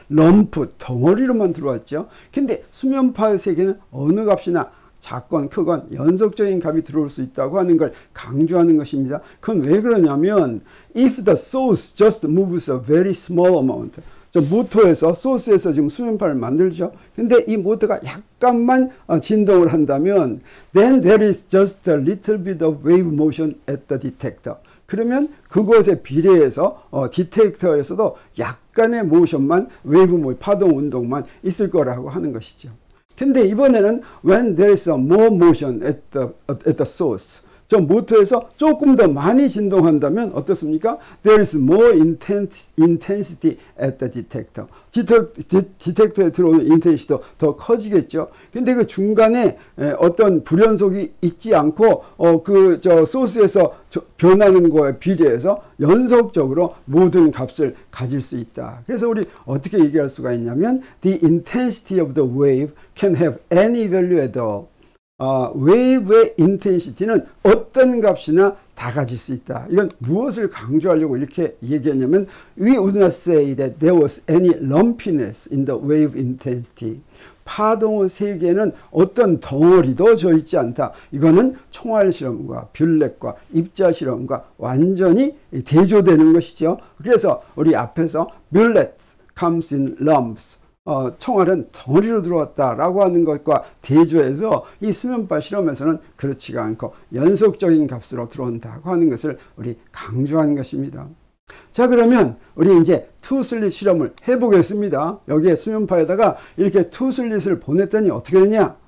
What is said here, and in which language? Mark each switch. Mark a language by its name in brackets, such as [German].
[Korean] 럼프, 덩어리로만 들어왔죠. 근데 수면파의 세기는 어느 값이나 작건 크건 연속적인 값이 들어올 수 있다고 하는 걸 강조하는 것입니다. 그건 왜 그러냐면, [English] if the source just moves a very small amount, [Korean] 저 모터에서 소스에서 지금 수면파를 만들죠. 근데 이 모터가 약간만 진동을 한다면 [English] then there is just a little bit of wave motion at the detector. [Korean] 그러면 그것에 비례해서 디텍터에서도 약간의 모션만 웨이브 파동 운동만 있을 거라고 하는 것이죠. 근데 이번에는 [English] when there is more motion at the source. [Korean] 저 모터에서 조금 더 많이 진동한다면 어떻습니까? [English] There is more intensity at the detector. [Korean] 디텍터에 들어오는 인텐시티도 더 커지겠죠. 근데 그 중간에 어떤 불연속이 있지 않고 저 소스에서 변하는 거에 비례해서 연속적으로 모든 값을 가질 수 있다. 그래서 우리 어떻게 얘기할 수가 있냐면 [English] the intensity of the wave can have any value at all. [Korean] 웨이브의 인텐시티는 어떤 값이나 다 가질 수 있다. 이건 무엇을 강조하려고 이렇게 얘기했냐면 [English] We would not say that there was any lumpiness in the wave intensity. [Korean] 파동의 세계에는 어떤 덩어리도 져 있지 않다. 이거는 총알 실험과 뷰렉과 입자 실험과 완전히 대조되는 것이죠. 그래서 우리 앞에서 [English] bullets comes in lumps. [Korean] 총알은 덩어리로 들어왔다라고 하는 것과 대조해서 이 수면파 실험에서는 그렇지가 않고 연속적인 값으로 들어온다고 하는 것을 우리 강조한 것입니다. 자, 그러면 우리 이제 투슬릿 실험을 해보겠습니다. 여기에 수면파에다가 이렇게 투슬릿을 보냈더니 어떻게 되냐?